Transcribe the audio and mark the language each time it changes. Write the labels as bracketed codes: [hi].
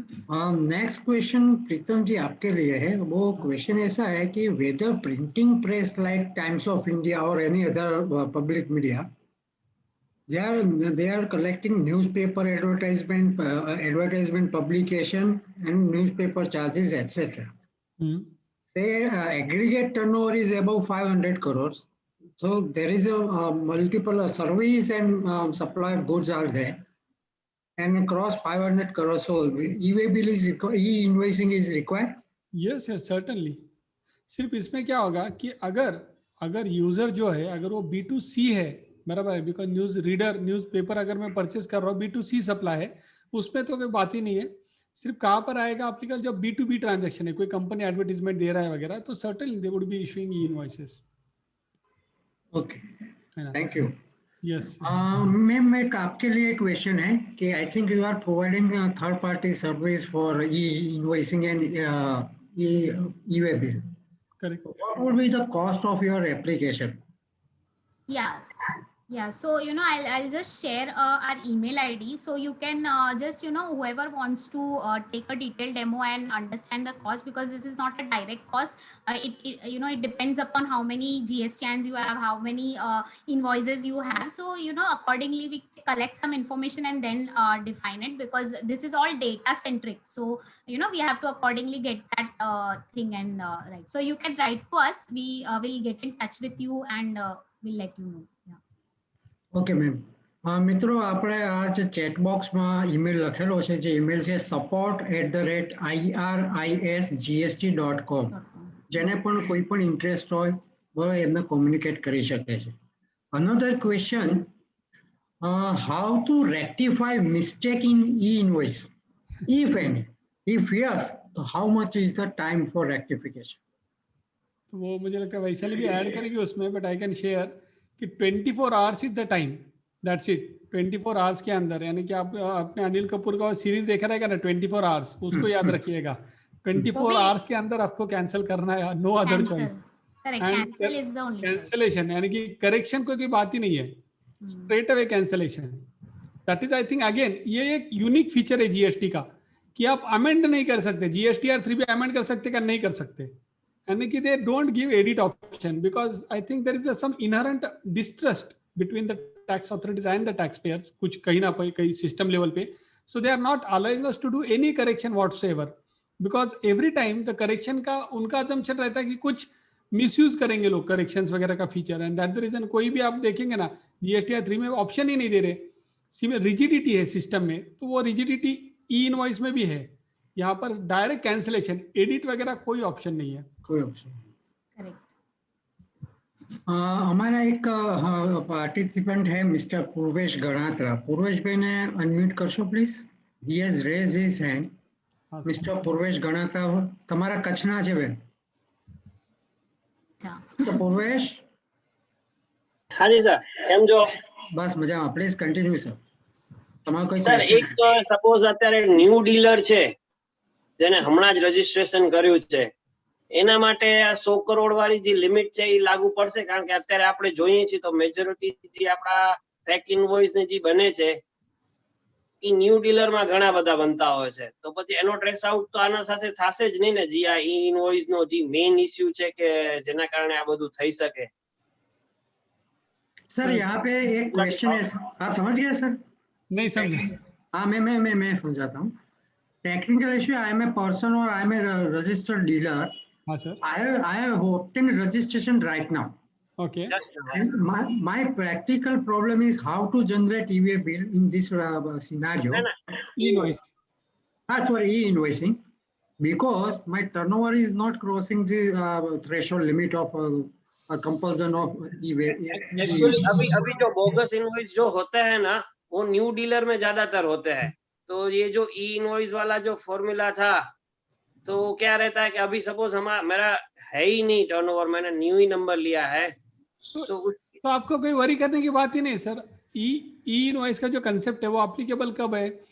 [en] next question [hi] प्रीतम जी आपके लिए है. वो क्वेश्चन ऐसा है कि [en] Whether printing press like Times of India और any other public media, they are collecting newspaper advertisement publication and newspaper charges, etc. Say aggregate turnover is above 500 crores. So there is a multiple service and supply of goods are there, and across 500 crores. So e-way bill is e-invoicing is required. Yes, certainly. [hi] सिर्फ इसमें क्या होगा कि अगर user जो है अगर वो B2C है, बराबर है, बिकॉज न्यूज पेपर अगर मैं परचेस कर रहा हूँ B2C सप्लाई है, उसमें तो कोई बात ही नहीं है. सिर्फ कहाँ पर आएगा एप्लीकेबल जब B2B ट्रांजैक्शन है, कोई कंपनी एडवर्टीजमेंट दे रहा है वगैरह, तो certainly [en] They would be issuing e-invoices. Okay, thank you. Yes ma'am, [hi] एक आपके लिए क्वेश्चन है कि [en] I think you are providing third party service for e-invoicing and e-way bill. Correct. What would be the cost of your application? Yeah, so I'll just share our email ID, so you can just whoever wants to take a detailed demo and understand the cost, because this is not a direct cost. It depends upon how many GSTNs you have, how many invoices you have. So accordingly we collect some information and then define it, because this is all data centric. So we have to accordingly get that thing and right. So you can write to us. We will get in touch with you and we'll let you know. [gu] Okay ma'am, મિત્રો આપણે આ જે chat બોક્સમાં email લખેલો છે, જે email છે support@irisgst.com, જેને પણ કોઈ પણ ઇન્ટરેસ્ટ હોય બરાબર એમને કોમ્યુનિકેટ કરી શકે છે. [en] Another question, how to rectify mistake in e-invoice, if any? If yes, तो how much is the time for rectification? [hi] तो वो मुझे लगता है वैशाली भी ऐड करेगी उसमें, [en] but I can share [hi] कि [en] 24 hours is the time, that's it. [hi] 24 hours के अंदर, यानी कि आप अपने अनिल कपूर का सीरीज देखा रहेगा ना 24 आवर्स, उसको याद रखिएगा. 24 आवर्स के अंदर आपको कैंसिल करना है, नो अदर चॉइस. कैंसिलेशन यानी कि करेक्शन कोई बात ही नहीं है, straight away cancellation. [en] that is I think again [hi] ये एक यूनिक फीचर है जीएसटी का कि आप अमेंड नहीं कर सकते. जीएसटीआर 3 भी अमेंड कर सकते क्या? नहीं कर सकते. [en] यानी कि they don't give edit option, because I think there is some inherent distrust between the tax authorities and the taxpayers, [hi] कुछ कहीं ना कहीं system level पे. [en] So they are not allowing us to do any correction whatsoever, because every time the correction [hi] का उनका assumption रहता है कि कुछ misuse करेंगे लोग corrections वगैरह का feature, [en] and that the reason [hi] कोई भी आप देखेंगे ना GSTR 3 में option ही नहीं दे रहे. rigidity है system में, तो वो rigidity e-invoice में भी है. यहाँ पर डायरेक्ट कैंसिलेशन, एडिट वगैरह कोई ऑप्शन नहीं है. कोई ऑप्शन. करेक्ट. हमारा एक पार्टिसिपेंट है मिस्टर पूर्वेश गणात्रा. पूर्वेश भाई ने unmute करशो please. [en] He has raised his hand. Mister Purvesh Ganatra, [gu] તમારા કચ્છના છે બેન? મિસ્ટર પૂર્વેશ. [hi] हाँ जी सर, [gu] કેમ છો? બસ મજામાં. Please continue sir. તમારો કોઈ સર એક સપોઝ અત્યારે ન્યૂ ડીલર છે જેને હમણાં જ રજીસ્ટ્રેશન કર્યું છે, એના માટે આ 100 કરોડ વાળી જે લિમિટ છે એ લાગુ પડશે? કારણ કે અત્યારે આપણે જોઈએ છીએ તો મેજોરિટી જે આપણા ટ્રેક ઇનવોઇસ ને જે બને છે એ ન્યૂ ડીલર માં ઘણા બધા બનતા હોય છે, તો પછી એનો ટ્રેસ આઉટ તો આના સાથે થશે જ નહીં ને? જે આ ઈ ઇનવોઇસ નો જે મેઇન ઇશ્યુ છે કે જેના કારણે આ બધું થઈ શકે. [hi] सर यहाँ पे एक क्वेश्चन है, आप समझ गए सर? नहीं समझे. हाँ, मैं समझाता हूँ. [en] Technical issue, I am a person और I am a registered dealer. [hi] हाँ sir. [en] I have obtained registration right now. Okay. And my practical problem is how to generate e-way bill in this scenario. E-invoice. Sorry, e-invoicing. Because my turnover is not crossing the threshold limit of a compulsion of [hi] actually अभी जो bogus invoice जो होता है ना, वो new dealer में ज्यादातर होते हैं। तो ये जो ई इनवॉइस वाला जो फॉर्मूला था, तो क्या रहता है कि अभी सपोज मेरा है ही नहीं टर्नओवर, मैंने न्यू ही नंबर लिया है, तो आपको कोई वरी करने की बात ही नहीं सर। ई इनवॉइस का जो कंसेप्ट है वो एप्लीकेबल कब है?